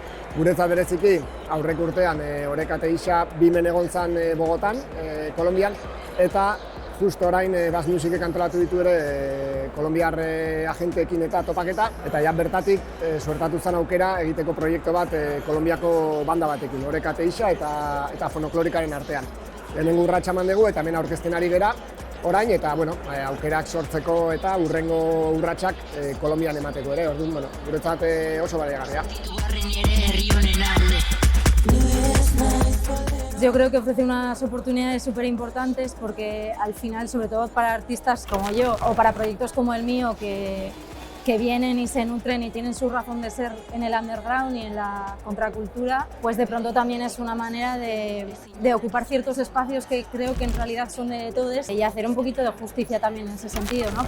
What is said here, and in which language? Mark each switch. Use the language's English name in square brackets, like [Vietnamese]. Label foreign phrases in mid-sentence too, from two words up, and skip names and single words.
[Basque] Guretzat bereziki, aurreko urtean Oreka eta Isa Bimen egon zan Bogotan, Kolonbian, eta justo orain Bass Musicek antolatu ditu ere kolonbiar agenteekin eta topaketa, eta ja bertatik suertatu zen aukera egiteko proiektu bat Kolonbiako banda batekin, Oreka eta Isa eta Fonoklorikaren artean. Lehenengo urratsa eman dugu eta hemen aurkezten ari gera orain, eta aukerak sortzeko eta hurrengo urratsak Kolonbian emateko ere, orduan, guretzat oso baliagarria. [Spanish] Yo creo que ofrece unas oportunidades súper importantes porque al final, sobre todo para artistas como yo o para proyectos como el mío que vienen y se nutren y tienen su razón de ser en el underground y en la contracultura, pues de pronto también es una manera de ocupar ciertos espacios que creo que en realidad son de todos y hacer un poquito de justicia también en ese sentido, ¿no?